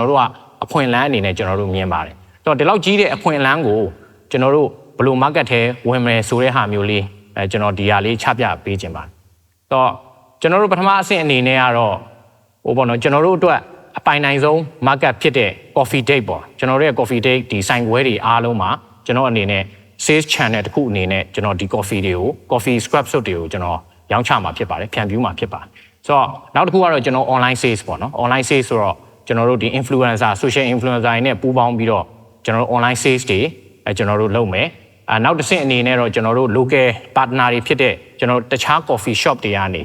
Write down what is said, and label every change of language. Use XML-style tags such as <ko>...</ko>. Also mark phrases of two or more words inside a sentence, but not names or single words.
<my>တော်တို့ကအခွင့်အလမ်းအနေနဲ့ကျွန်တော်တို့မြင်ပါတယ်ဆိုတော့ဒီလောက်ကြီးတဲ့အခွင့်အလမ်းကိုကျွန်တော်တို့ဘယ်လို market ထဲဝင်မယ်ဆိုတဲ့ဟာမျိုးလေးကျွန်တော်ဒီဟာလေးချပြပေးခြင်းပါတယ်ဆိုတော့ကျွန်တော်တို့ပထမအဆင့်အနေနဲ့ကတော့ပေါ့နော်ကျွန်တော်တို့အတွက်အပိုင်နိုင်ဆုံး market ဖြစ်တဲ့</my> <en>coffee date</en> <my>ပေါ့ကျွန်တော်တို့ရဲ့ coffee date ဒီဆိုင်ခွဲတွေအားလုံးမှာကျွန်တော်အနေနဲ့</my> <en>sales channel</en> <my>တစ်ခုအနေနဲ့ကျွန်တော်ဒီ coffee တွေကို</my> <en>coffee scrub soap</en> <my>တွေကိုကျွန်တော်ရောင်းချမှာဖြစ်ပါတယ်ဖြန့်ဖြူးမှာဖြစ်ပါတယ်ဆိုတော့နောက်တစ်ခုကတော့ကျွန်တော်</my> <en>online sales</en> <my>ပေါ့နော်</my> <en>online sales</en> <my>ဆို တော့ကျွန်တော်တို့ဒီ</my> <en>influencer social influencer</en> <my>တွေနဲ့ပူးပေါင်းပြီးတော့ကျွန်တော်တို့</my> <en>online sales</en> <my>တွေကျွန်တော်တို့လုပ်မယ်နောက်တစ်ဆင့်အနေနဲ့တော့ကျွန်တော်တို့</my> <en>local partner</en> <my>တွေဖြစ်တဲ့ကျွန်တော်တခြား</my> <en>coffee shop</en> <my>တွေကနေ</my>